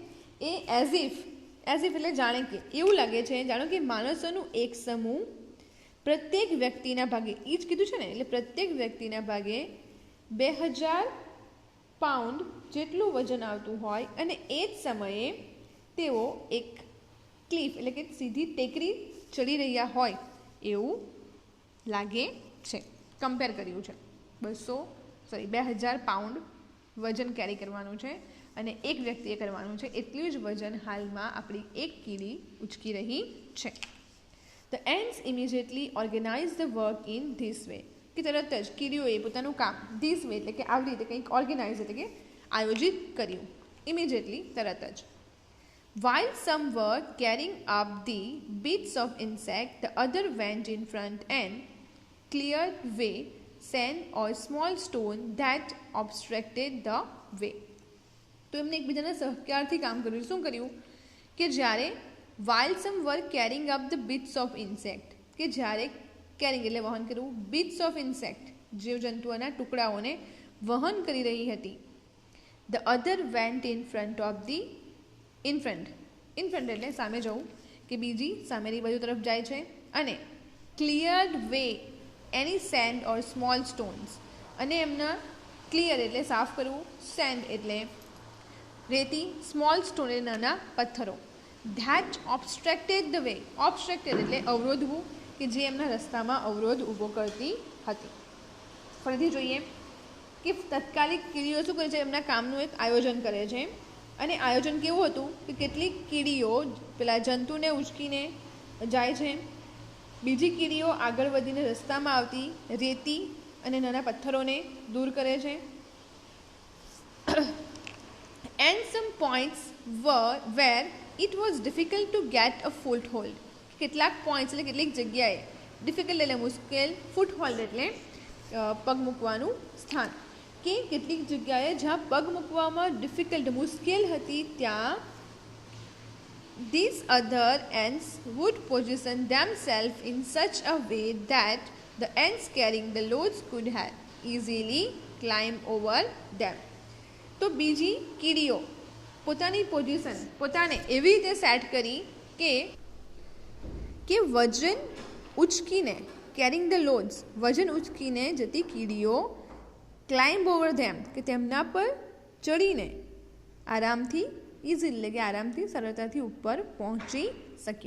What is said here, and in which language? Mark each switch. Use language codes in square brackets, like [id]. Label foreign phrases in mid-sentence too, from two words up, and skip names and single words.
[gu] એ [en] as if [gu] એટલે જાણે કે, એવું લાગે છે જાણો કે માણસોનું એક સમૂહ પ્રત્યેક વ્યક્તિના ભાગે, એ જ કીધું છે ને, એટલે પ્રત્યેક વ્યક્તિના ભાગે 2000 પાઉન્ડ જેટલું વજન આવતું હોય અને એ જ સમયે તેઓ એક ક્લિફ એટલે કે સીધી ટેકરી ચડી રહ્યા હોય એવું લાગે છે. કમ્પેર કર્યું છે. 2000 પાઉન્ડ વજન કેરી કરવાનું છે અને એક વ્યક્તિએ કરવાનું છે એટલું જ વજન હાલમાં આપણી એક કીડી ઉચકી રહી છે. [en] The ants immediately organize the work in this way. [gu] કે તરત જ કીડીઓએ પોતાનું કામ [en] this way [gu] એટલે કે આવી રીતે કંઈક ઓર્ગેનાઇઝ એટલે કે આયોજિત કર્યું. Immediately તરત જ. [en] While some were carrying up the bits of insect, the other went in front and cleared way sand or small stone that obstructed the way. [gu] તો એમને એકબીજાના સહકારથી કામ કર્યું. શું કર્યું કે જ્યારે [en] while some were carrying up the bits of insect [gu] કે જ્યારે કેરિંગ એટલે વહન કરવું [en] bits of insect [gu] જીવજંતુઓના ટુકડાઓને વહન કરી રહી હતી. [en] The other went in front [gu] એટલે સામે જવું કે બીજી સામેની બાજુ તરફ જાય છે અને [en] cleared way any sand or small stones [gu] અને એમના ક્લિયર એટલે સાફ કરવું સેન્ડ એટલે રેતી [en] small stone [gu] એટલે નાના પથ્થરો [en] that obstructed the way obstructed [gu] એટલે અવરોધવું કે જે એમના રસ્તામાં અવરોધ ઊભો કરતી હતી. ફરીથી જોઈએ કે તાત્કાલિક કીડીઓ શું કરે છે એમના કામનું એક આયોજન કરે છે અને આયોજન કેવું હતું કે કેટલીક કીડીઓ પેલા જંતુને ઉચકીને જાય છે, બીજી કીડીઓ આગળ વધીને રસ્તામાં આવતી રેતી અને નાના પથ્થરોને દૂર કરે છે. [en] And some points where it was difficult to get a foothold. [gu] કેટલાક પોઈન્ટ્સ એટલે કેટલીક જગ્યાએ ડિફિકલ્ટ એટલે મુશ્કેલ, ફૂટહોલ્ડ એટલે પગ મૂકવાનું સ્થાન કે કેટલીક જગ્યાએ જ્યાં પગ મૂકવામાં ડિફિકલ્ટ મુશ્કેલ હતી ત્યાં [en] these other ants would position themselves in such a way that the ants carrying the loads could have easily climb over them. [gu] તો બીજી કીડીઓ પોતાની પોઝિશન પોતાને એવી રીતે સેટ કરી કે વજન ઉચકીને [en] carrying the loads [gu] વજન ઉચકીને જતી કીડીઓ [en] climb over them [gu] કે તેમના પર ચડીને આરામથી ઇઝી એટલે કે આરામથી સરળતાથી ઉપર પહોંચી શકે.